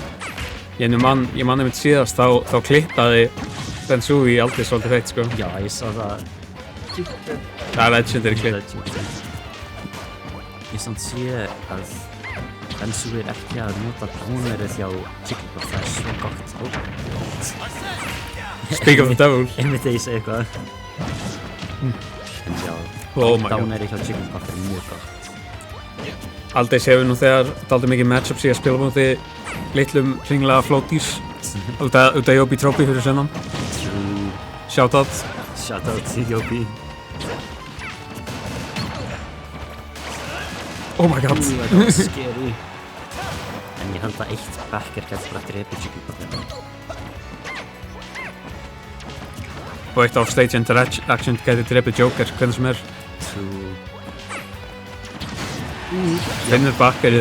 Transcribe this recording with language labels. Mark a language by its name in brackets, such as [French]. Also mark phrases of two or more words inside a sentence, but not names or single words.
[Icelandic] Ég man einmitt síðast, þá klippaði Bensui Aldis svolítið feitt, sko. Já, ég sá það. Það er legendary klipp. Ég samt sé að Bensu ekki að nota dánverið hjá Jigglypuff, það svo gott. [English] Speak of the devil. [Icelandic] Einmitt þegar ég segi eitthvað. En já, [English] Oh my god. [Icelandic] dánverið hjá Jigglypuff mjög gott. Aldrei séu nú þegar dálítið mikið matchups í að spila múti litlum hringlega floaties. Út af Yobi Trophy fyrir sunnan. [English] True. Shoutout. [Icelandic] Shoutout til Yobi. [English] Oh my god. [Icelandic] Það var scary. En ég held að eitt backer gæti bara drepið Jigglypuff. Og eitt [English] offstage interaction [Icelandic] gæti drepið Joker, hvernig sem er. [English] True. [Icelandic] Finnur bakkerið,